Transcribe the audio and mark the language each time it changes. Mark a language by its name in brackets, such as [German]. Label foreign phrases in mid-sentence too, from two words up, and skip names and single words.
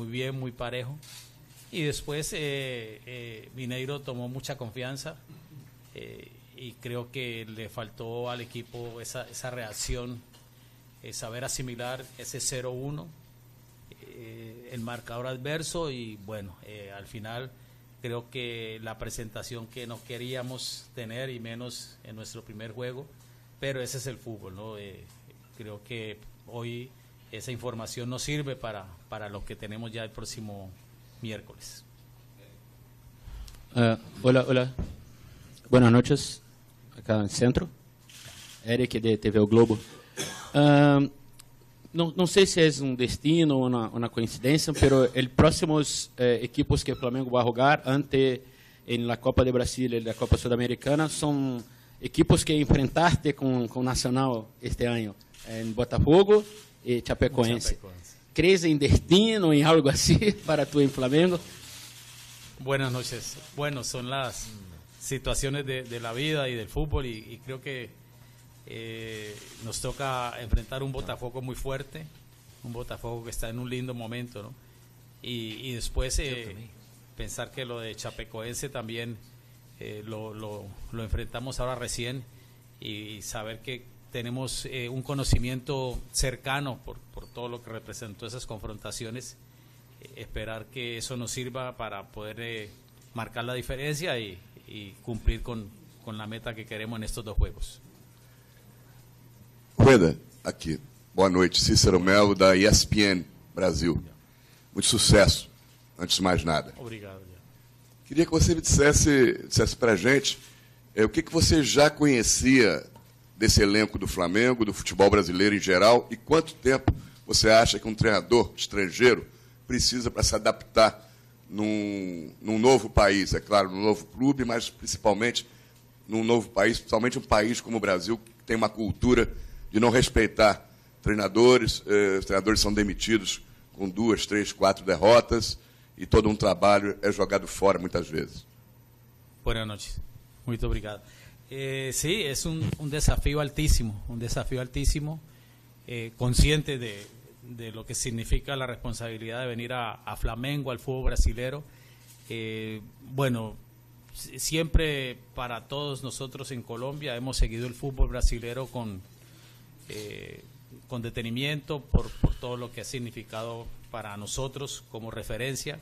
[Spanish] bien, muy parejo, y después Mineiro tomó mucha confianza, y creo que le faltó al equipo esa reacción, saber asimilar ese 0-1, el marcador adverso, y bueno, al final creo que la presentación que no queríamos tener, y menos en nuestro primer juego, pero ese es el fútbol, ¿no? Creo que hoy esa información nos sirve para lo que tenemos ya el próximo miércoles. Hola. Buenas noches, acá en el centro. Eric de TV O Globo. [Portuguese] Não sei se é um destino ou uma coincidência, pero os próximos equipos que o Flamengo vai jogar ante em la Copa de Brasil e na Copa Sudamericana são equipos que enfrentaste com o Nacional este ano, em Botafogo e Chapecoense. ¿Crees em destino, em algo assim para tu em Flamengo? [Spanish] Buenas noches. Bueno, son las situaciones de la vida y del fútbol, y creo que nos toca enfrentar un Botafogo muy fuerte, un Botafogo que está en un lindo momento, ¿no? Y después pensar que lo de Chapecoense también lo enfrentamos ahora recién, y saber que tenemos un conocimiento cercano por todo lo que representó esas confrontaciones, esperar que eso nos sirva para poder marcar la diferencia y cumplir con la meta que queremos en estos dos juegos. [Portuguese] Rueda, aqui. Boa noite. Cícero Melo, da ESPN Brasil. Muito sucesso, antes de mais nada. Obrigado. Queria que você me dissesse para a gente o que você já conhecia desse elenco do Flamengo, do futebol brasileiro em geral, e quanto tempo você acha que um treinador estrangeiro precisa para se adaptar num novo país, é claro, num novo clube, mas principalmente num novo país, principalmente um país como o Brasil, que tem uma cultura de não respeitar treinadores, os treinadores são demitidos com 2, 3, 4 derrotas e todo um trabalho é jogado fora muitas vezes. [Spanish] Buenas noches. [Portuguese] Muito obrigado. [Spanish] Sí, es un desafío altísimo, consciente de lo que significa la responsabilidad de venir a Flamengo, al fútbol brasilero. Bueno, siempre para todos nosotros en Colombia hemos seguido el fútbol brasilero con detenimiento por todo lo que ha significado para nosotros como referencia.